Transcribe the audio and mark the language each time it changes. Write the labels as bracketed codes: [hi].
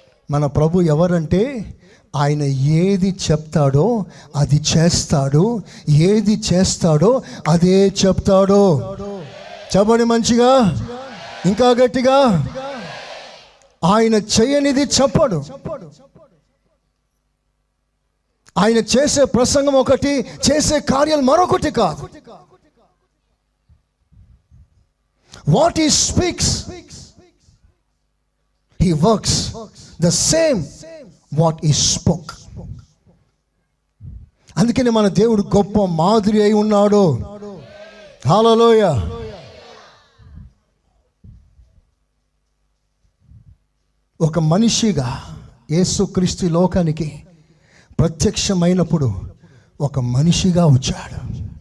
[te] మన ప్రభు ఎవరంటే ఆయన ఏది చెప్తాడో అది చేస్తాడు, ఏది చేస్తాడో అదే చెప్తాడో. చెప్పండి మంచిగా, ఇంకా గట్టిగా. ఆయన చేయనిది చెప్పడు. ఆయన చేసే ప్రసంగం ఒకటి, చేసే కార్యాలు మరొకటి కాదు. [en] What he speaks, he works the same what he spoke. [te] అందుకని మన దేవుడు గొప్ప మాదిరి అయి ఉన్నాడు. హల్లెలూయా. ఒక మనిషిగా యేసుక్రీస్తు లోకానికి ప్రత్యక్షమైనప్పుడు ఒక మనిషిగా వచ్చాడు.